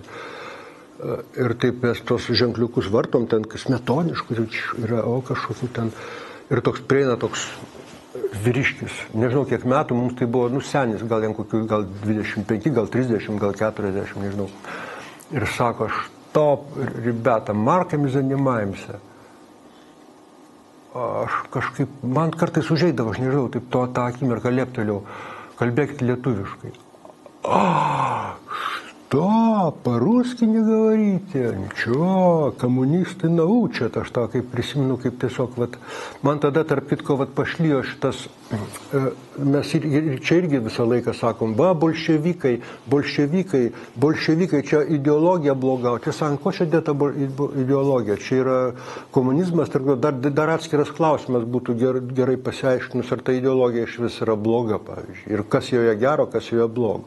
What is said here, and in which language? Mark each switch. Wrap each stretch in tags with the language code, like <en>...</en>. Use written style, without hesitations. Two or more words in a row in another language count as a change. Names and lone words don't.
<lt>Ir taip mes tos ženkliukus vartom, ten smetoniškus, yra, o kažkokių ten, ir toks prieina toks vyriškis, nežinau kiek metų, mums tai buvo senis, gal 25, gal 30, gal 40, nežinau. Ir sako,</lt> <ru>что, ребята, марками занимаемся.</ru> <lt>Aš kažkaip, man kartais užeidavo, aš nežinau, taip tą akimirką leptelėjau, kalbėkit lietuviškai.</lt> <ru>Да, по-русски не говорите, ничего, коммунисты научат.</ru> <lt>Aš tą kaip prisimenu, kaip tiesiog, vat, man tada tarp kitko pašlijo šitas, mes ir čia irgi visą laiką sakom, va, bolševikai, čia ideologija bloga, o čia sakom, ko čia dėta ideologija, čia yra komunizmas, dar atskiras klausimas būtų gerai pasiaiškinus, ar ta ideologija iš vis yra bloga, pavyzdžiui, ir kas joje gero, kas joje blogo.</lt>